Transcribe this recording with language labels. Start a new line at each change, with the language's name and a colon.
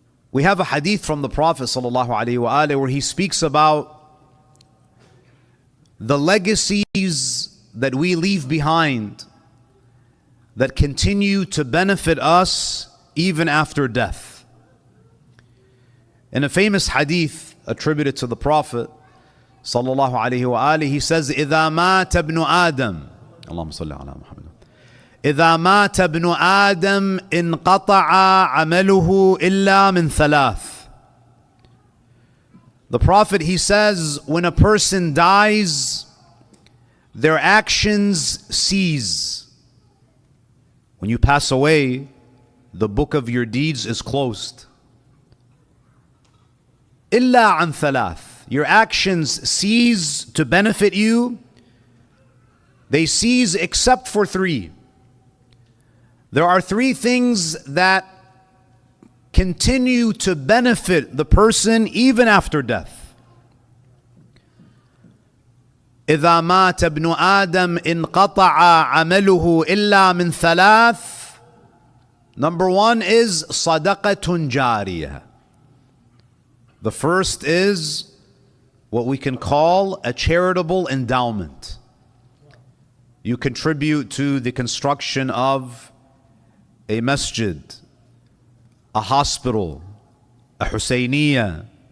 English: We have a hadith from the Prophet ﷺ where he speaks about the legacies that we leave behind that continue to benefit us even after death. In a famous hadith attributed to the Prophet ﷺ, he says,
Arabic: إِذَا مَاتَ ابْنُ آدَمَ اللهم صل على محمد إذا مات ابن آدم انقطع عمله إلا من ثلاث.
English: The Prophet, he says, when a person dies, their actions cease. When you pass away, the book of your deeds is closed.
Arabic: إلا عن ثلاث.
English: Your actions cease to benefit you. They cease except for three. There are three things that continue to benefit the person even after death.
Arabic: إذا مات ابن آدم انقطع عمله إلا من ثلاث.
English: Number one is صدقة جارية. The first is what we can call a charitable endowment. You contribute to the construction of a masjid, a hospital, a Hussainiyah.